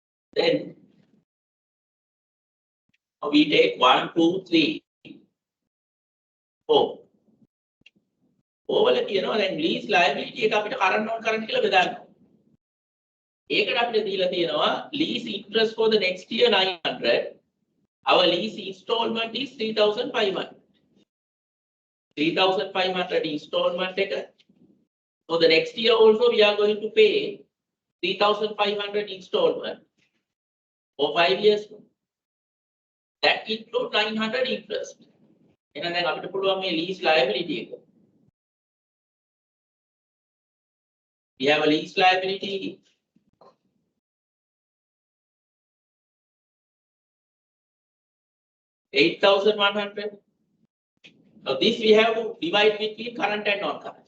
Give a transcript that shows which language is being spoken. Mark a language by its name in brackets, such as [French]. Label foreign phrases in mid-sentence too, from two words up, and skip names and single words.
[English] Then we take 1, 2, 3, 4. [Sinhala] ඕවල කියනවා දැන් [English] lease liability [Sinhala] එක අපිට [English] current non current [Sinhala] කියලා බෙදන්න. ඒකට අපිට දීලා තියෙනවා [English] lease interest for the next year 900. Our lease installment is 3500. [Sinhala] 3500 installment එක. [English] For the next year also we are going to pay 3500 installment for 5 years. That includes 900 interest. [Sinhala] එහෙනම් දැන් අපිට පුළුවන් මේ [English] lease liability [Sinhala] එක. [English] We have a lease liability $8,100. Now this we have to divide between current and non-current.